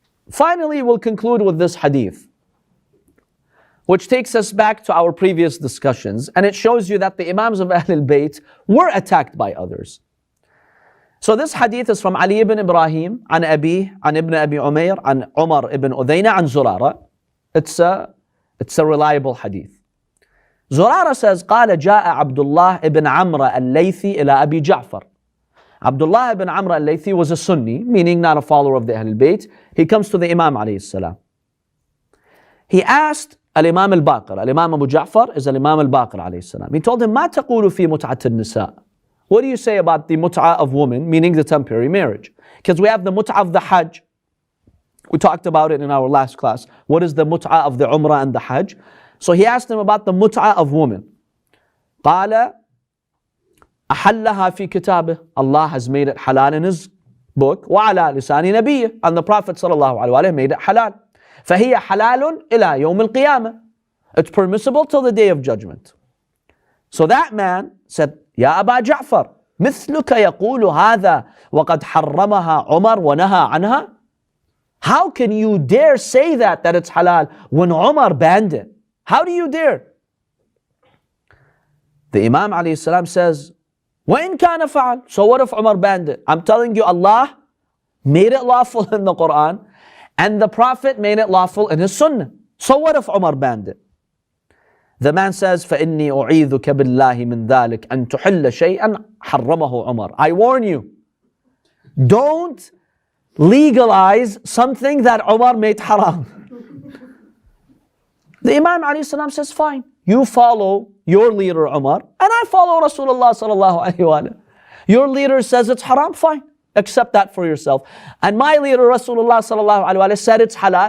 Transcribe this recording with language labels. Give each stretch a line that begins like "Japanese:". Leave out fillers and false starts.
English: Finally, we'll conclude with this hadith, which takes us back to our previous discussions, and it shows you that the Imams of Ahlul Bayt were attacked by others. So this hadith is from Ali ibn Ibrahim, an Abi, an Ibn Abi Umayr, an Umar ibn Udayna, an Zurara. It's a reliable hadith. Zurara says,
Arabic: قال جاء عبد الله ibn عمرو الليثي إلى أبي جعفر.
English: Abdullah ibn Amr al-Laythi was a Sunni, meaning not a follower of the Ahlul Bayt. He comes to the Imam alayhi salam. He asked al-Imam al-Baqir. Al-Imam Abu Ja'far is al-Imam al-Baqir alayhi salam. He told him,
Arabic: ما تقول في متعة النساء?
English: What do you say about the mut'ah of women, meaning the temporary marriage? Because we have the mut'ah of the Hajj. We talked about it in our last class. What is the mut'ah of the Umrah and the Hajj? So he asked him about the mut'ah of women.
Arabic: قال أحلها في كتابه.
English: Allah has made it halal in His book.
Arabic: وعلى لسان نبيه.
English: And the Prophet
Arabic: صلى الله عليه وسلم
English: made it halal.
Arabic: فهي حلال إلى يوم القيامة.
English: It's permissible till the day of judgment. So that man said,
Arabic: يا أبا جعفر مثلك يقول هذا وقد حرمها عمر ونهى عنها.
English: How can you dare say that it's halal when Umar banned it? How do you dare? The Imam alayhi salam says,
Arabic: وَإِن كَانَ فَعَلْ.
English: So what if Umar banned it? I'm telling you, Allah made it lawful in the Quran and the Prophet made it lawful in his Sunnah. So what if Umar banned it? The man says,
Arabic: فَإِنِّي أُعِيذُكَ بِاللَّهِ مِنْ ذَلِكَ أَن تُحِلَّ شَيْئًا حَرَّمَهُ عُمَرُ.
English: I warn you, don't legalize something that Umar made haram. The Imam alayhi salam says, fine, you follow your leader Umar, and I follow Rasulullah sallallahu alayhi wa sallam. Your leader says it's haram, fine, accept that for yourself. And my leader Rasulullah sallallahu alayhi wa sallam said it's halal.